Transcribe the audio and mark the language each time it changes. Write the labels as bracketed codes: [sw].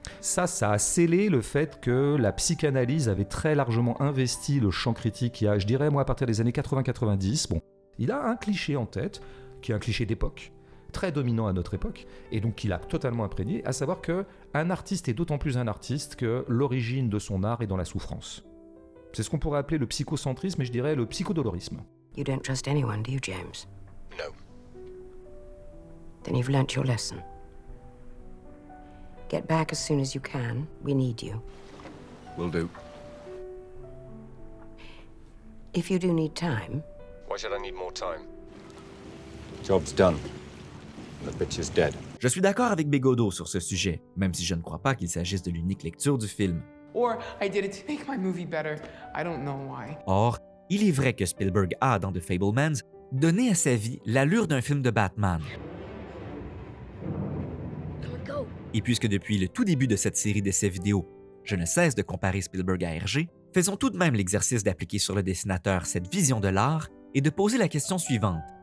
[fr] Ça a scellé le fait que la psychanalyse avait très largement investi le champ critique il y a, je dirais, moi, à partir des années 80-90. Bon, il a un cliché en tête, qui est un cliché d'époque, très dominant à notre époque, et donc qu'il a totalement imprégné, à savoir qu'un artiste est d'autant plus un artiste que l'origine de son art est dans la souffrance. C'est ce qu'on pourrait appeler le psychocentrisme, et je dirais le psychodolorisme. [en] You don't trust anyone, do you, James? No. Then you've learnt your lesson. Get back as soon as you can. We need you. Will do. If you do need time... Why should I need more time? Job's done. The bitch is dead. [fr] Je suis d'accord avec Bégodeau sur ce sujet, même si je ne crois pas qu'il s'agisse de l'unique lecture du film. [en] Or I did it to make my movie better. I don't know why. [fr] Or, il est vrai que Spielberg a, dans The Fabelmans, donné à sa vie l'allure d'un film de Batman. Et puisque depuis le tout début de cette série d'essais vidéo, je ne cesse de comparer Spielberg à Hergé, faisons tout de même l'exercice d'appliquer sur le dessinateur cette vision de l'art et de poser la question suivante.